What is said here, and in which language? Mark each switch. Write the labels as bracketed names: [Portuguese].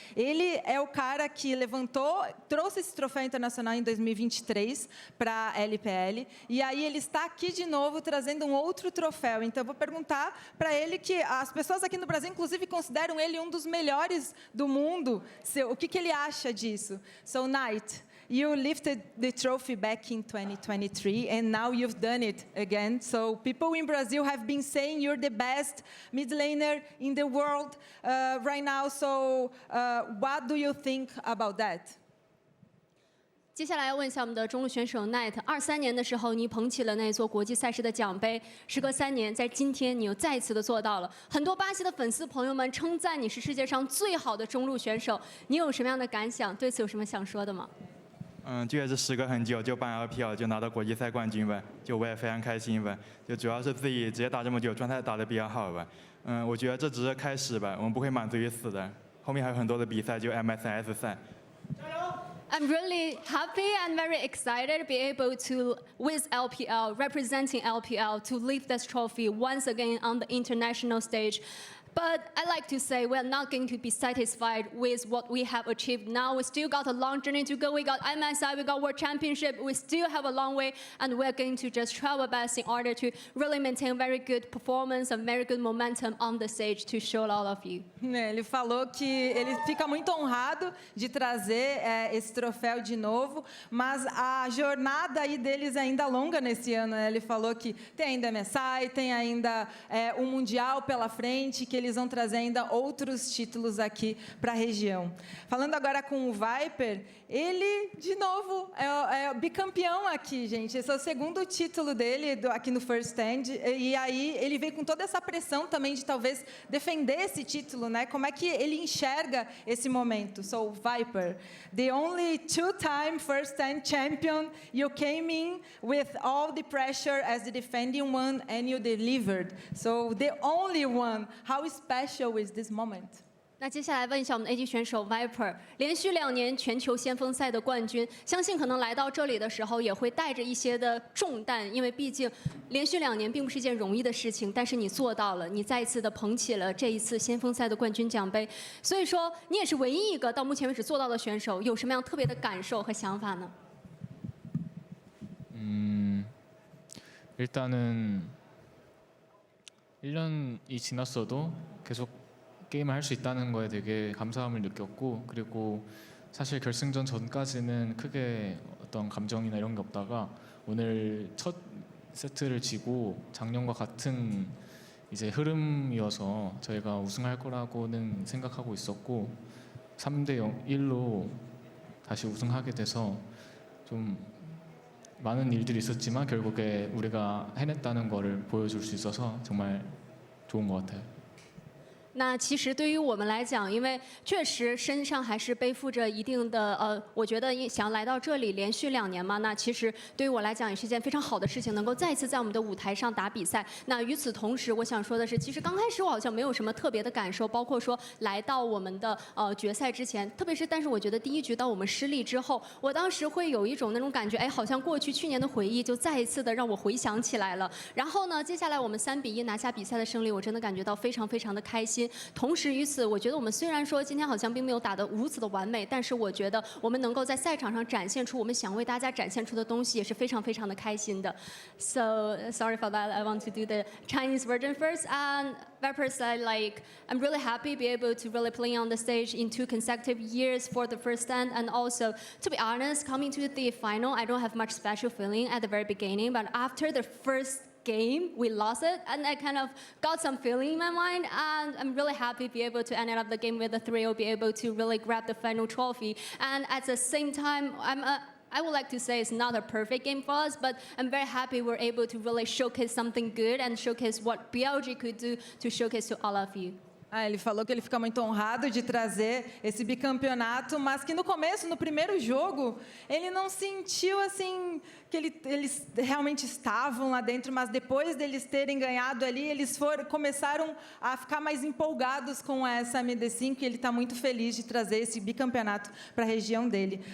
[Portuguese] Ele é o cara que trouxe esse troféu internacional em 2023 para a LPL, e aí ele está aqui de novo trazendo um outro troféu. Então eu vou perguntar para ele, que as pessoas aqui no Brasil inclusive consideram ele um dos melhores do mundo, o que ele acha disso. [English] So Knight, you lifted the trophy back in 2023 and now you've done it again. So people in Brazil have been saying you're the best mid laner in the world right now. So what do you think about that? [Chinese] 接下来要问一下我们的中路选手 Night。23年的时候，你捧起了那座国际赛事的奖杯。时隔3年，在今天你又再一次的做到了。很多巴西的粉丝朋友们称赞你是世界上最好的中路选手，你有什么样的感想？对此有什么想说的吗？就也是时隔很久，就办 LPL 就拿到国际赛冠军吧，就我也非常开心吧。就主要是自己职业打这么久，状态打得比较好吧。我觉得这只是开始吧，我们不会满足于此的，后面还有很多的比赛，就 MSNS 赛。加油！ [English] I'm really happy and very excited to be able to, with LPL, representing LPL, to lift this trophy once again on the international stage. But I like to say we're not going to be satisfied with what we have achieved now. We still got a long journey to go. We got MSI, we got World Championship. We still have a long way, and we're going to just try our best in order to really maintain very good performance and very good momentum on the stage to show all of you. [Portuguese] Ele falou que ele fica muito honrado de trazer esse troféu de novo, mas a jornada aí deles é ainda longa nesse ano. Ele falou que tem ainda MSI, tem ainda um Mundial pela frente, que eles eles vão trazer ainda outros títulos aqui para a região. Falando agora com o Viper, ele, de novo, é bicampeão aqui, gente. Esse é o segundo título dele aqui no First Stand. E aí ele veio com toda essa pressão também de talvez defender esse título, né? Como é que ele enxerga esse momento? [English] So, Viper, the only two-time First Stand champion, you came in with all the pressure as the defending one and you delivered. So, the only one, how special is this moment? [Chinese] 那接下来问一下我们的 AG 选手 Viper， 连续2年全球先锋赛的冠军，相信可能来到这里的时候也会带着一些的重担，因为毕竟连续2年并不是一件容易的事情，但是你做到了，你再一次的捧起了这一次先锋赛的冠军奖杯，所以说你也是唯一一个到目前为止做到的选手，有什么样特别的感受和想法呢？ [Korean] 일단은 1년이 지났어도 계속 게임을 할 수 있다는 거에 되게 감사함을 느꼈고, 그리고 사실 결승전 전까지는 크게 어떤 감정이나 이런 게 없다가 오늘 첫 세트를 지고 작년과 같은 이제 흐름이어서 저희가 우승할 거라고는 생각하고 있었고 3대1로 다시 우승하게 돼서 좀 많은 일들이 있었지만 결국에 우리가 해냈다는 거를 보여줄 수 있어서 정말 좋은 것 같아요. [Chinese] 那其实对于我们来讲，因为确实身上还是背负着一定的我觉得想要来到这里连续2年嘛，那其实对于我来讲也是一件非常好的事情，能够再次在我们的舞台上打比赛。那与此同时，我想说的是，其实刚开始我好像没有什么特别的感受，包括说来到我们的决赛之前，特别是但是我觉得第1局到我们失利之后，我当时会有一种那种感觉，哎，好像过去去年的回忆就再一次的让我回想起来了。然后呢，接下来我们3-1拿下比赛的胜利，我真的感觉到非常非常的开心。同时于此，我觉得我们虽然说今天好像并没有打得如此的完美，但是我觉得我们能够在赛场上展现出我们想为大家展现出的东西，也是非常非常的开心的。 [English] So sorry for that. I want to do the Chinese version first. And Viper said, like, I'm really happy to be able to really play on the stage in 2 consecutive years for the First Stand, and also to be honest, coming to the final, I don't have much special feeling at the very beginning, but after the first game, we lost it, and I kind of got some feeling in my mind, and I'm really happy to be able to end up the game with a 3-0, be able to really grab the final trophy. And at the same time, I would like to say it's not a perfect game for us, but I'm very happy we're able to really showcase something good and showcase what BLG could do to showcase to all of you. [Portuguese] Ele falou que ele fica muito honrado de trazer esse bicampeonato, mas que no começo, no primeiro jogo, ele não sentiu assim que eles realmente estavam lá dentro, mas depois deles terem ganhado ali, eles começaram a ficar mais empolgados com essa MD5 e ele está muito feliz de trazer esse bicampeonato para a região dele.